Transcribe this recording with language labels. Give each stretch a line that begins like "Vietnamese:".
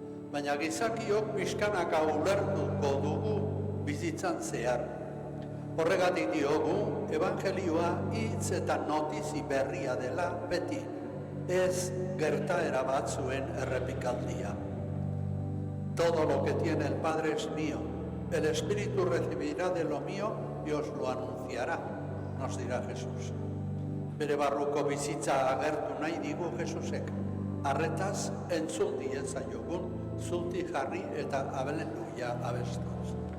Basque: Baina gizakiok pixkanaka ulertuko dugu bizitzan zehar. Horregatik diogu, evangelioa hitz eta notizi berria dela beti, ez gertaera batzuen errepikaldia.
Spanish: Todo lo que tiene el Padre es mío. El Espíritu recibirá de lo mío y os lo anunciará, nos dirá Jesús.
Basque: Bere barruko bizitza agertu nahi digu Jesusek. Arretaz entzun diezaiogun, zuti jarri eta aleluia abestuz.